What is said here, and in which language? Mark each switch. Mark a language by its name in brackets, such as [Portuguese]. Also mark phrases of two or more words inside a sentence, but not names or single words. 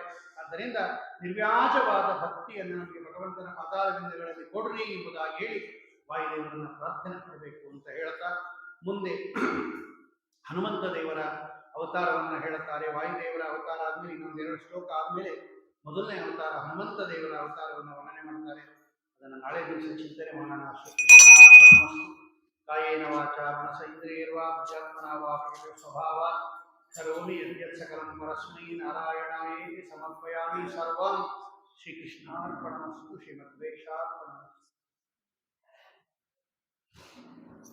[Kannada] ಆದ್ದರಿಂದ ನಿರ್ವ್ಯಾಜವಾದ ಭಕ್ತಿಯನ್ನು ನಮಗೆ ಭಗವಂತನ ಪಾದಾರವಿಂದಗಳಲ್ಲಿ ಕೊಡ್ರಿ ಎಂಬುದಾಗಿ ಹೇಳಿ ವಾಯುದೇವರನ್ನ ಪ್ರಾರ್ಥನೆ ಮಾಡಬೇಕು ಅಂತ ಹೇಳ್ತಾ ಮುಂದೆ ಹನುಮಂತ ದೇವರ ಅವತಾರವನ್ನು ಹೇಳುತ್ತಾರೆ. ವಾಯುದೇವರ ಅವತಾರ ಆದ್ಮೇಲೆ ಇನ್ನೊಂದೆರಡು ಶ್ಲೋಕ ಆದ್ಮೇಲೆ ಮೊದಲನೇ ಅವತಾರ ಹನುಮಂತ ದೇವರ ಅವತಾರವನ್ನು ವರ್ಣನೆ ಮಾಡ್ತಾರೆ. ಅದನ್ನು ನಾಳೆ ದಿವಸ ಚಿಂತನೆ ಮಾಡೋಣ. [Sanskrit] ಕಾಯೇನ ವಾಚ ಮನಸ ಇಂದ್ರಿಯರ್ವಾ ಬುದ್ಧ್ಯಾತ್ಮನಾ ವಾ ಪ್ರಕೃತಿ ಸ್ವಭಾವಾತ್ ಕರೋಮಿ ಯದ್ಯತ್ ಸಕಲಂ ಪರಸ್ಮೈ ನಾರಾಯಣಾಯೇತಿ ಸಮರ್ಪಯಾಮಿ. ಸರ್ವಂ ಶ್ರೀಕೃಷ್ಣಾರ್ಪಣಮಸ್ತು. ಶ್ರೀಮದ್ವೇಷಾರ್ಪಣಮಸ್ತು.